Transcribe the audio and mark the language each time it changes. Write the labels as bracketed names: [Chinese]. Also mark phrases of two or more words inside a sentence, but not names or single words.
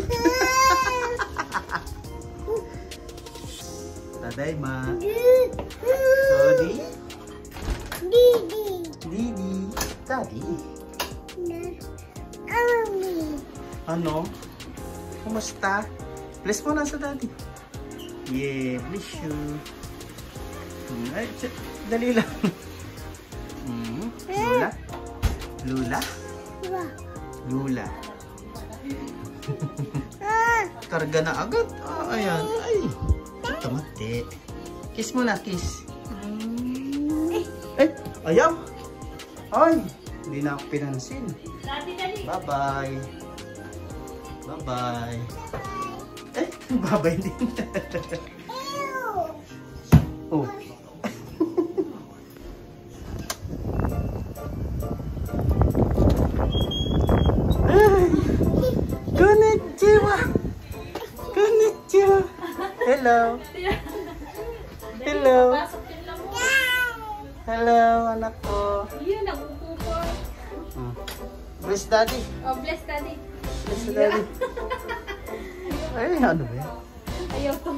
[Japanese] Tadaima. [English] Sorry? Didi. Daddy? [Filipino] Ano? Kumusta? Bless mo na sa daddy. [English] Yeah, bless you. [Filipino] Ay, dali lang. Lula? Lula? Lula. Karga na agad. Ayan. Ay. Ito mati. Kiss mo na, kiss. Ayaw. Ay. Hindi na ako pinansin. Bye-bye. [English] Bye-bye. Bye-bye din. Oh. [Japanese] Konnichiwa. Konnichiwa. [English] Hello. Hello. [Filipino] Hello, anak ko. Yun, nagpupupo. [English] Bless daddy. Oh, bless daddy. Bless daddy. [Filipino] Ay, ano ba yan? Ayaw ko.